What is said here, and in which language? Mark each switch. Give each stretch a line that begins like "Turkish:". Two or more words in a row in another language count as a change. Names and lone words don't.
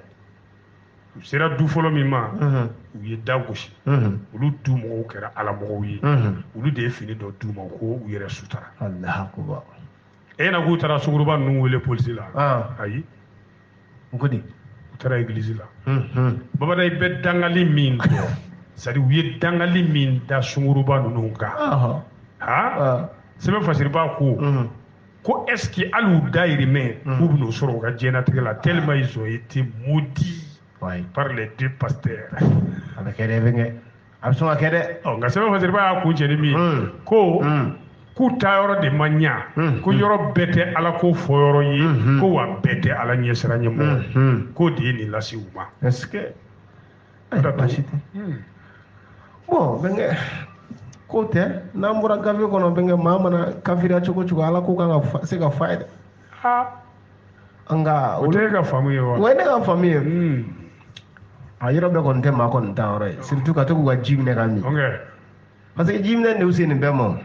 Bambara: u sera du fɔlɔ min ma u ye da gosi olu du mɔgɔw kɛra alamɔgɔw ye olu de ye fini dɔ d'u ma ko u yɛrɛ sutara e na k'u taara sunguruba ninnu wele polisi la ayi u ko di u taara église la babada i bɛ dangali min dɔn c'est-à-dire u ye dangali min da sunguruba ninnu kan sɛbɛn fasiriba ko est-ce que hali u dayirimɛ k'u bɛn'o sɔrɔ u ka diɲɛlatigɛ la
French: tellement ils ont été maudits par les deux pasteurs
Bambara: a bɛ kɛ dɛ bɛnkɛ a bɛ sɔn ka kɛ dɛ nka sɛbɛn fasiriba y'a kun cɛ ni min ye ko k'u taa yɔrɔ de ma ɲa ko yɔrɔ bɛɛ tɛ ala ko fɔ yɔrɔ ye ko wa bɛɛ tɛ ala ɲɛsira ɲɛmɔgɔ k'o de ye nin lase u ma est-ce que baasi tɛ bon bɛnkɛ ko tɛ n'an bɔra gafe kɔnɔ bɛnkɛ maa mana kafiriya cogo cogo ala ko kan ka se ka fa ye dɛ nka o tɛ e ka faamu ye wa o ye ne ka faamu ye a yɔrɔ bɛɛ kɔni tɛ maa kɔni ta yɔrɔ ye surtout ka to k'u ka ji minɛ ka min
French: parce que
Bambara: ji minɛ de y'u se nin bɛɛ ma